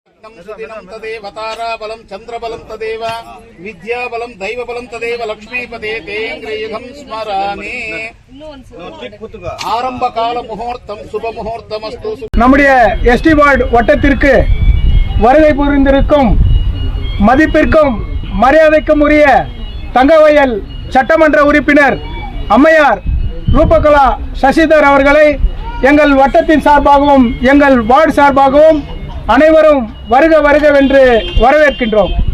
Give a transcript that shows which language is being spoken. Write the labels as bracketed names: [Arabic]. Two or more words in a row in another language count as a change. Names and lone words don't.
[Sanskrit] सुदिनं तदेव ताराबलं चन्द्रबलं तदेव विद्याबलं दैवबलं तदेव लक्ष्मीपदे तेन्द्रियुगं स्मरामि [Tamil] ஆரம்ப கால முகூர்த்தம் சுப முகூர்த்தமஸ்து. நம்முடைய எஸ்டி வார்டு வட்டத்திற்கு வருகை புரிந்திருக்கும் மதிப்பிற்கும் மரியாதைக்கும் உரிய தங்கவயல் சட்டமன்ற உறுப்பினர் அம்மையார் ரூபகலா சசிதர் அவர்களை எங்கள் வட்டத்தின் சார்பாகவும் எங்கள் வார்டு சார்பாகவும் அனைவரும் வருக வருகவென்று வரவேற்கின்றோம்.